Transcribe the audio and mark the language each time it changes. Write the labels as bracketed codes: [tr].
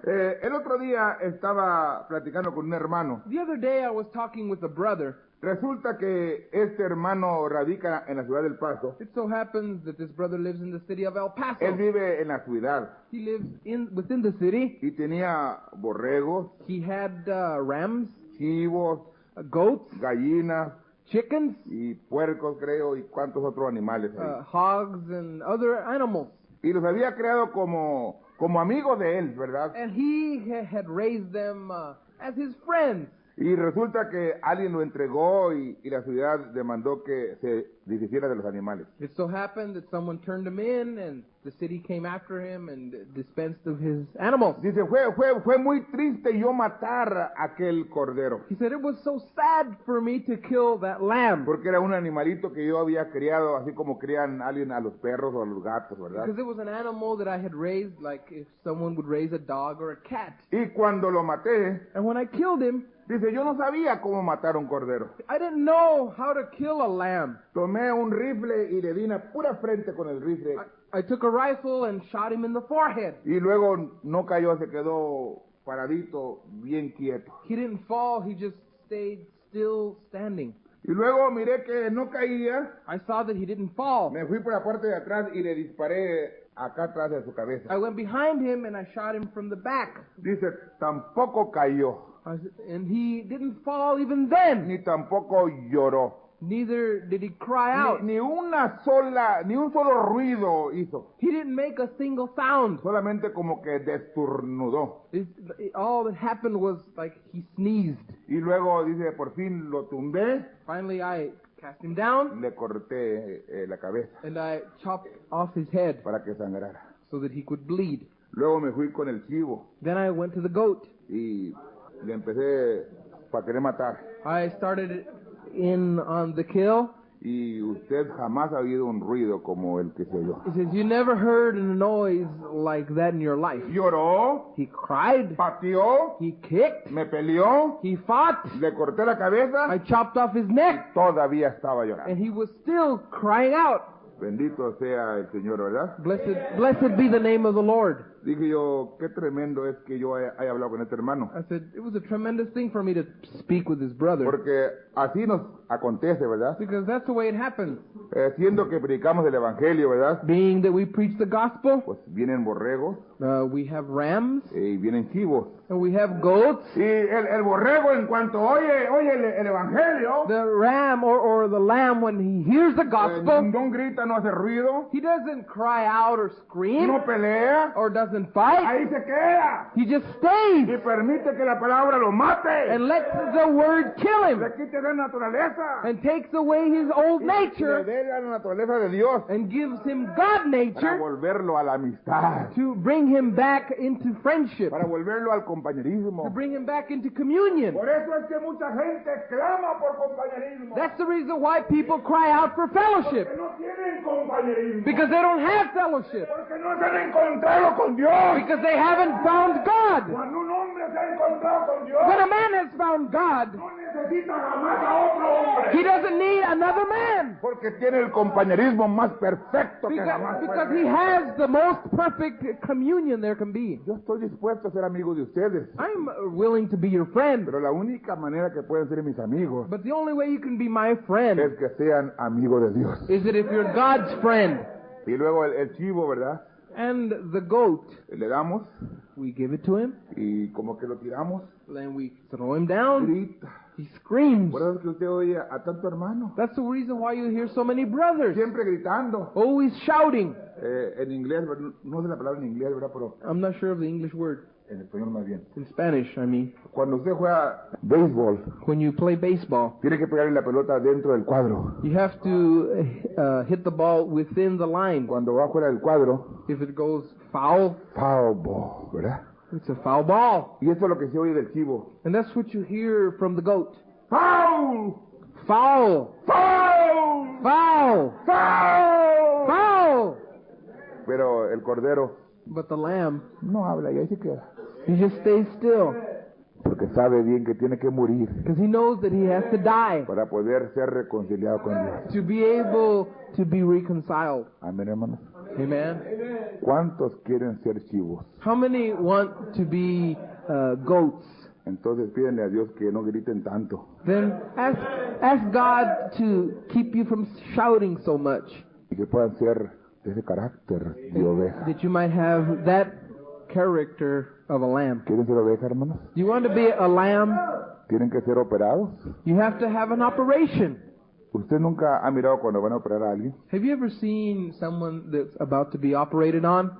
[es] El otro día estaba platicando con un hermano. [en] The other day I was talking with a brother. [es] Resulta que este hermano radica en la ciudad del Paso. [en] It so happens that this brother lives in the city of El Él Paso. [es] vive en la ciudad [en] He lives within the city. [es] y tenía borregos, [en] He had rams, [es] chivos, [en] goats, [es] gallinas [en] chickens, [es] y puercos, creo, y cuantos otros animales ahí. [en] hogs, and other animals. [es] Y los había creado como amigos de él, ¿verdad? [en] And he had raised them as his friends. [es] Y resulta que alguien lo entregó y la ciudad demandó que se deshiciera de los animales. [en] It so happened that someone turned him in, and the city came after him and dispensed of his animals. [es] Dice, fue muy triste yo matar a aquel cordero, [en] He said, it was so sad for me to kill that lamb, [es] porque era un animalito que yo había criado, así como crían alguien a los perros o a los gatos, ¿verdad? [en] because it was an animal that I had raised like if someone would raise a dog or a cat. [es] Y cuando lo maté, [en] And when I killed him, [es] dice, yo no sabía cómo matar un cordero. [en] I didn't know how to kill a lamb. [es] Tomé un rifle y le di una pura frente con el rifle. [en] I took a rifle and shot him in the forehead. [es] Y luego no cayó, se quedó paradito, bien quieto. [en] He didn't fall, he just stayed still standing. [es] Y luego miré que no caía, [en] I saw that he didn't fall. [es] me fui por la parte de atrás y le disparé acá atrás de su cabeza. [en] I went behind him and I shot him from the back. [es] Dice, tampoco cayó, [en] And he didn't fall even then. [es] ni tampoco lloró. [en] Neither did he cry out. [es] Ni un solo ruido hizo. [en] He didn't make a single sound. [es] Solamente como que desternudó. [en] All that happened was like he sneezed. [es] Y luego dice, por fin lo tumbé [en] Finally, I cast him down, [es] le corté la cabeza [en] and I chopped off his head [es] para que sangrara. [en] so that he could bleed. [es] Luego me fui con el chivo [en] Then I went to the goat. [es] y le empecé para querer matar. [en] I started in on the kill. [es] Y usted jamás ha oído un ruido como el que se oyó. [en] He says, you never heard a noise like that in your life. [es] Lloró, [en] He cried, [es] pateó, [en] he kicked, [es] me peleó, [en] he fought, [es] le corté la cabeza, [en] I chopped off his neck, [es] todavía estaba llorando. [en] and he was still crying out. [es] Bendito sea el Señor, ¿verdad? [en] Blessed be the name of the Lord. [es] Dije yo, qué tremendo es que yo haya hablado con este hermano. [en] I said, it was a tremendous thing for me to speak with his brother. [es] Porque así nos acontece, ¿verdad? [en] Because that's the way it happens. [es] Siendo que predicamos el Evangelio, ¿verdad? [en] Being that we preach the gospel, [es] Pues vienen borregos [en] we have rams, [es] y vienen chivos. [en] and we have goats. [es] Y el borrego en cuanto oye el Evangelio, [en] The ram or the lamb, when he hears the gospel, [es] no grita, no hace ruido, [en] he doesn't cry out or scream [es] no pelea, [en] or doesn't fight. [es] ahí se queda [en] He just [es] y [en] stays [es] permite que la palabra lo mate, [en] and lets the word kill him [es] le quite la naturaleza [en] and takes away his old [es] y le [en] nature [es] dé la naturaleza de Dios [en] and gives him God [es] para [en] nature [es] volverlo a la amistad, [en] to bring him back into friendship, [es] para volverlo al [en] to [es] compañerismo. [en] bring him back into communion. [es] Por eso es que mucha gente clama por compañerismo, [en] That's the reason why people cry out for fellowship, [es] que no tienen compañerismo, [en] because they don't have fellowship, [es] porque no se han encontrado con Dios. [en] because they haven't found God. [es] Cuando un hombre se ha encontrado con Dios, [en] When a man has found God, [es] no necesita jamás a otro hombre, [en] he doesn't need another man, [es] porque tiene el compañerismo más perfecto que jamás [en] because [es] puede [en] he [es] haber. [en] has the most perfect communion there can be. [es] Yo estoy dispuesto a ser amigo de ustedes, [en] I'm willing to be your friend, [es] pero la única manera que pueden ser mis amigos [en] but the only way you can be my friend [es] es que sean amigos de Dios. [en] is that if you're God's friend. [es] Y luego el chivo, ¿verdad? [en] And the goat, [es] Le damos [en] we give it to him, [es] y como que lo tiramos, [en] then we throw him down, [es] grita. [en] he screams. [es] Por eso es que usted oye a tanto hermano, [en] That's the reason why you hear so many brothers [es] siempre gritando. [en] always shouting. [es] En inglés, no sé la palabra en inglés, ¿verdad? Pero [en] I'm not sure of the English word. [es] en español más bien. [en] In Spanish, I mean. [es] Cuando usted juega béisbol, [en] When you play baseball, [es] tiene que pegarle la pelota dentro del cuadro. [en] you have to hit the ball within the line. [es] Cuando va fuera del cuadro, [en] If it goes foul, foul ball, [es] ¿verdad? [en] it's a foul ball. [es] Y esto es lo que se oye del chivo. [en] And that's what you hear from the goat. ¡Foul! Foul! ¡Foul! Foul! ¡Foul! Foul! [es] Pero el cordero [en] But the lamb, [es] no habla y ahí se queda. [en] he just stays still [es] Porque sabe bien que tiene que morir [en] because he knows that he has to die [es] para poder ser reconciliado con Dios. [en] to be able to be reconciled. [es] Amén, hermanos. [en] Amen. [es] ¿Cuántos quieren ser chivos? [en] How many want to be goats? [es] Entonces pídenle a Dios que no griten tanto [en] Then ask God to keep you from shouting so much, [es] y que puedan ser de ese carácter de oveja. [en] that you might have that character of a lamb. [es] ¿Quieren ser oveja, hermanos? [en] Do you want to be a lamb? [es] ¿Tienen que ser operados? [en] You have to have an operation. [es] ¿Usted nunca ha mirado cuando van a operar a alguien [en] Have you ever seen someone that's about to be operated on